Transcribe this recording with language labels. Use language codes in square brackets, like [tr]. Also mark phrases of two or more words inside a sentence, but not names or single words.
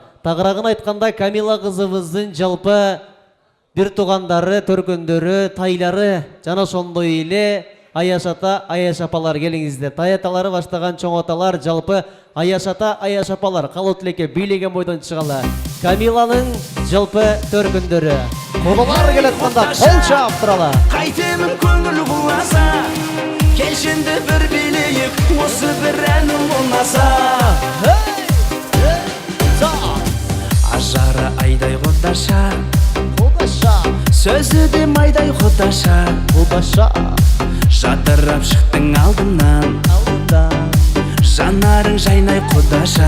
[ky] Тагырагын айтканда Камила кызыбыздын жалпы бир туугандары, төркөндөрү, тайлары жана ошондой эле Аяш ата, Аяш апалар келиңиздер. Тай аталары баштаган чоң аталар жалпы Аяш ата, Аяш апалар калуу тилекке бийлеген бойдон чыгалы. Камиланын жалпы төркөндөрү. Кудалар келатканда кол чаап туралы. [kk] Кайтемин көңүл куласа, келшинде бір билейик, осы бір әнім болмаса. Ажары айдай қодаша, сөзі де майдай қодаша, жадырап шықтың алдымнан, жанарың жайнай қодаша.